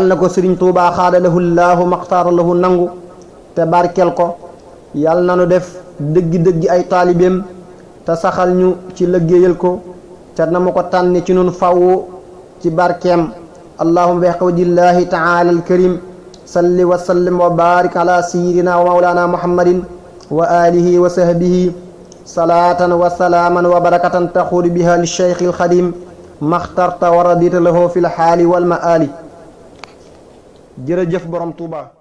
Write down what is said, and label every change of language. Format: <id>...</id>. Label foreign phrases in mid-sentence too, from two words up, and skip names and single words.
<wo>na ko sëriñ Tuubaa</wo> <ar>خاد له الله مختار له</ar> <wo>nangu te barkel ko yàlla na nu def dëggi ay taalibeem te saxal ñu ci liggéeyal ko te na ma ko tànni ci nun fawwu ci barkeem</wo> <ar>اللهم بحق وجه الله تعالى الكريم صل وسلم وبارك على سيدنا ومولانا محمد وآله وصحبه صلاة وسلاما وبركة تخدم بها لشيخ الخديم مخترت ورضيت له في الحال والمال</ar> <wo>jërëjëf borom Tuuba</wo>